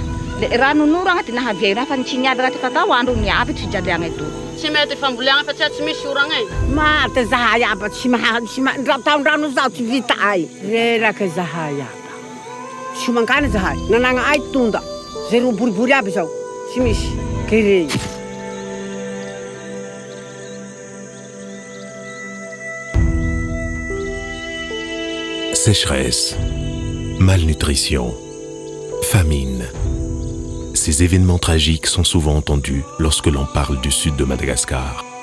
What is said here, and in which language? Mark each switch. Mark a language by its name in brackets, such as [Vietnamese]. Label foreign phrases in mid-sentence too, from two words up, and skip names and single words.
[Tandroy-Mahafaly Malagasy] Le rano nora agnaty nahavia, fa nitsiniady agnaty fa tao andro niavy tsy fijaliagna eto. Tsy mety fambolagna fa tsy misy oragna e. Maty zahay aba tsy taon-drano zao tsy vita ay. Reraka zahay aba. Tsy mangany zahay. Nanagna ay tonda. Zero boribory aby zao. Tsy misy. Kere. [French] Sécheresse, malnutrition, famine. Ces événements tragiques sont souvent entendus lorsque l'on parle du sud de Madagascar.